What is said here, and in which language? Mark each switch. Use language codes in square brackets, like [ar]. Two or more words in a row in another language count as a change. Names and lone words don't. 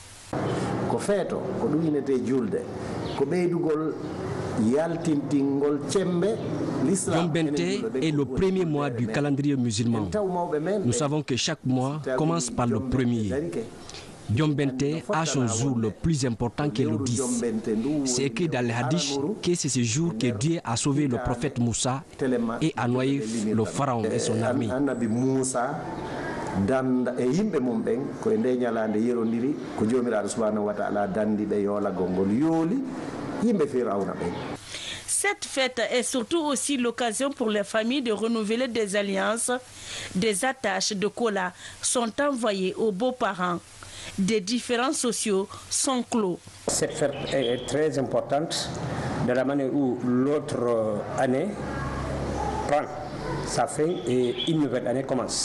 [fr] Djombentin est le premier mois du calendrier musulman. Nous savons que chaque mois commence par le premier. Djombentin a son jour le plus important qui est le 10. C'est écrit dans les hadiths que c'est ce jour que Dieu a sauvé le prophète Moussa et a noyé le pharaon et son armée. [ff] danda e yimɓe mum ɓen koye nde ñalande yerodiri ko jomiraɗo [ar] سبحانه وتعالى [ff] dandi ɓe yoolagol ngol yooli yimɓe Firawna ɓen. [fr] Cette fête est surtout aussi l'occasion pour les familles de renouveler des alliances. Des attaches de cola sont envoyées aux beaux-parents. Des différends sociaux sont clos. Cette fête est très importante de la manière où l'autre année prend sa fin et une nouvelle année commence.